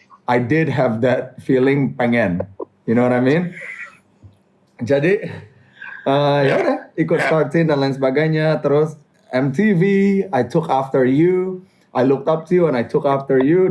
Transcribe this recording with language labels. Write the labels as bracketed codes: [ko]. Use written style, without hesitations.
[en] I did have that feeling [id] pengen, [en] you know what I mean? [id] Jadi ya udah ikut Startin dan lain sebagainya. Terus [en] MTV, I took after you, I looked up to you and I took after you.